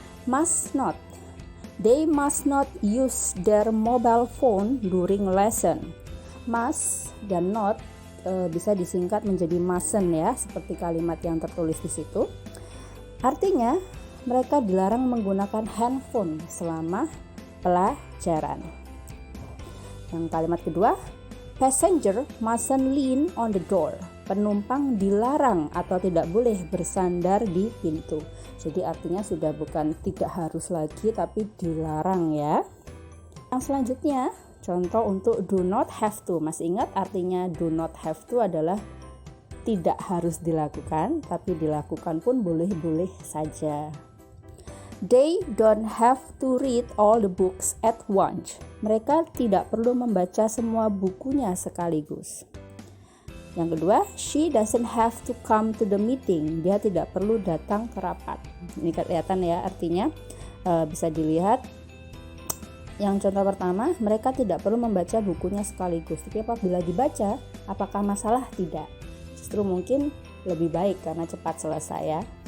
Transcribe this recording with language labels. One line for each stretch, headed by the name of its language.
English: Must not, they must not use their mobile phone during lesson.
Indonesian: Must dan not bisa disingkat menjadi mustn't ya, seperti kalimat yang tertulis di situ. Artinya mereka dilarang menggunakan handphone selama pelajaran. Yang kalimat kedua,
English: passenger mustn't lean on the door.
Indonesian: Penumpang dilarang atau tidak boleh bersandar di pintu. Jadi artinya sudah bukan tidak harus lagi tapi dilarang ya. Yang selanjutnya, contoh untuk do not have to. Masih ingat artinya do not have to adalah tidak harus dilakukan, tapi dilakukan pun boleh-boleh saja.
English: They don't have to read all the books at once.
Indonesian: Mereka tidak perlu membaca semua bukunya sekaligus. Yang kedua,
English: she doesn't have to come to the meeting.
Indonesian: Dia tidak perlu datang ke rapat. Ini kelihatan ya artinya, bisa dilihat. Yang contoh pertama, mereka tidak perlu membaca bukunya sekaligus. Tapi apabila dibaca, apakah masalah? Tidak. Justru mungkin lebih baik karena cepat selesai ya.